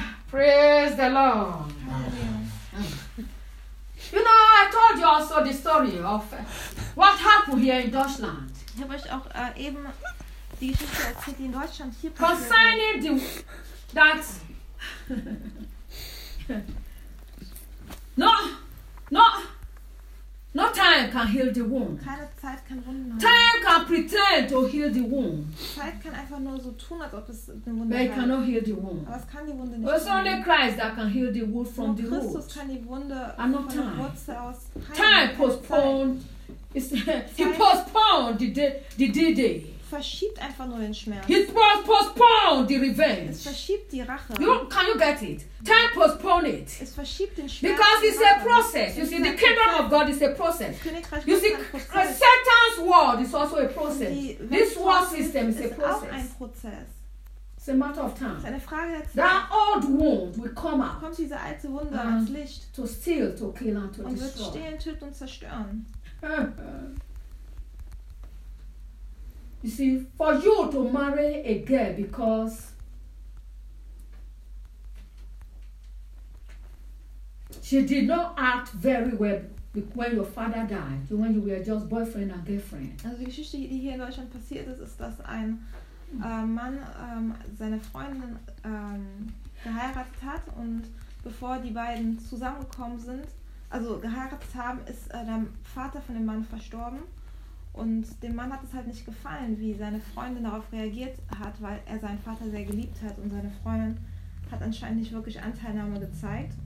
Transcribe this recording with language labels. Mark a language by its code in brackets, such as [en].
[en] praise the Lord. You know, I told you also the story of what happened here in Deutschland. [de] Habe ich auch eben die Geschichte erzählt, die in Deutschland hier [en] concerning the... That... No time can heal the wound. [de] Keine Zeit kann Wunden heilen. [en] Time can pretend to heal the wound. [de] Zeit kann einfach nur so tun, als ob es eine Wunde heilt. [en] But it cannot heal the wound. [de] Aber es kann die Wunde nicht. [en] It's only Christ that can heal the wound from the root. [de] Christus kann die Wunde von der Wurzel aus heilen. [en] Time postponed. He postponed the D-Day. [de] Verschiebt einfach nur den Schmerz. [en] He postponed the revenge. [de] Es verschiebt die Rache. [en] Can you get it? Time postpone it. [de] Es verschiebt den Schmerz. [en] Because it's a process. You see, the kingdom of God is a process. You see, Satan's world is also a process. This world system is a process. [de] Auch ein Prozess. [en] It's a matter of time. [de] Es ist eine Frage der Zeit. [en] That old wound will come up. [de] Kommt diese alte Wunde ans Licht. [en] To steal, to kill, and to destroy. [de] Und wird stehlen, töten und zerstören. [en] You see, for you to marry a girl because she did not act very well when your father died, when you were just boyfriend and girlfriend. [de] Also die Geschichte, die hier in Deutschland passiert ist, ist, dass ein Mann seine Freundin geheiratet hat und bevor die beiden zusammengekommen sind, also geheiratet haben, ist der Vater von dem Mann verstorben. Und dem Mann hat es halt nicht gefallen, wie seine Freundin darauf reagiert hat, weil er seinen Vater sehr geliebt hat und seine Freundin hat anscheinend nicht wirklich Anteilnahme gezeigt.